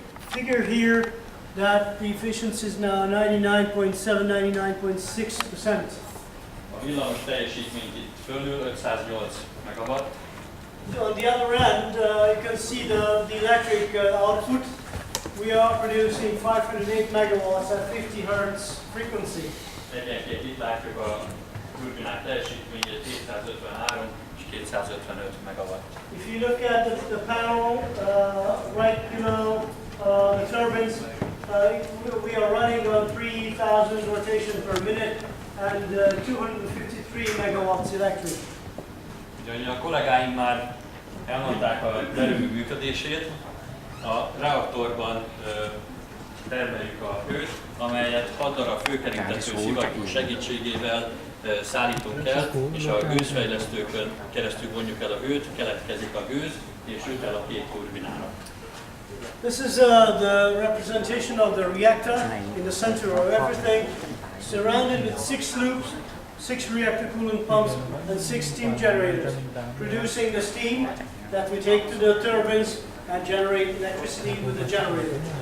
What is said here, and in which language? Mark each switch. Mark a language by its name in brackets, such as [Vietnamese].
[English] figure here that the efficiency is now 99.7, 99.6%. [Hungarian] A villamos teljesítményt itt fölül 508 megawatt. [English] On the other end, you can see the electric output. We are producing 508 megawatts at 50 Hz frequency. [Hungarian] Egyenként itt látjuk a turbinák teljesítményét 253 és 255 megawatt. [English] If you look at the panel right below the turbines, we are running on 3,000 rotations per minute and 253 megawatts electric. [Hungarian] Ugye a kollégáim már elmondták a erőmű működését. A reaktorban termeljük a hőt, amelyet 6 darab főkerítető szivattyú segítségével szállítunk el, és a gőzfejlesztőkön keresztül vonjuk el a hőt, keletkezik a gőz, és jut el a két turbinára. [English] This is the representation of the reactor in the center of everything, surrounded with 6 loops, 6 reactor coolant pumps, and 6 steam generators, producing the steam that we take to the turbines and generate electricity with the generator.